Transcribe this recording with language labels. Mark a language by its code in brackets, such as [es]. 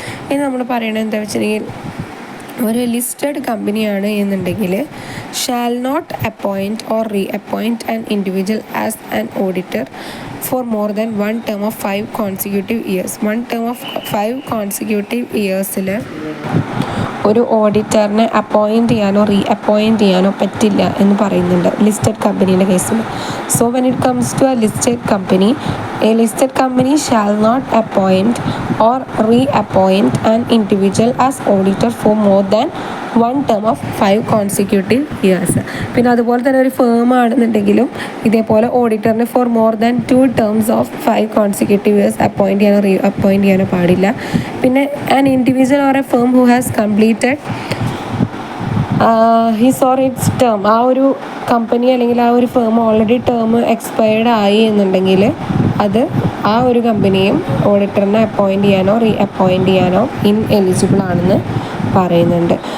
[ml] ഇനി നമ്മൾ പറയണത് എന്താ വെച്ചിട്ടുണ്ടെങ്കിൽ, ഒരു ലിസ്റ്റഡ് കമ്പനിയാണ് എന്നുണ്ടെങ്കിൽ [en] Shall not appoint or reappoint an individual as an auditor for more than 1 term of 5 consecutive years. 1 term of 5 consecutive yearsൽ [ml] ഒരു ഓഡിറ്ററിനെ അപ്പോയിൻറ്റ് ചെയ്യാനോ റീ അപ്പോയിൻറ്റ് ചെയ്യാനോ പറ്റില്ല എന്ന് പറയുന്നുണ്ട് ലിസ്റ്റഡ് കമ്പനീൻ്റെ കേസിൽ. [en] So when it comes to a listed company shall not appoint or reappoint an individual as auditor for more than one term of 5 consecutive years. [ml] പിന്നെ അതുപോലെ തന്നെ ഒരു ഫേം ആണെന്നുണ്ടെങ്കിലും ഇതേപോലെ ഓഡിറ്ററിന് [en] for more than 2 terms of 5 consecutive years [ml] appoint ചെയ്യാനോ പാടില്ല. പിന്നെ [en] an individual or a firm who has completed his or its term, [ml] ആ ഒരു കമ്പനി അല്ലെങ്കിൽ ആ ഒരു ഫേം ഓൾറെഡി ടേം എക്സ്പയർഡ് ആയി എന്നുണ്ടെങ്കിൽ അത് ആ ഒരു കമ്പനിയും ഓഡിറ്ററിനെ അപ്പോയിൻറ്റ് ചെയ്യാനോ അപ്പോയിൻറ്റ് ചെയ്യാനോ എലിജിബിൾ ആണെന്ന് പറയുന്നുണ്ട്.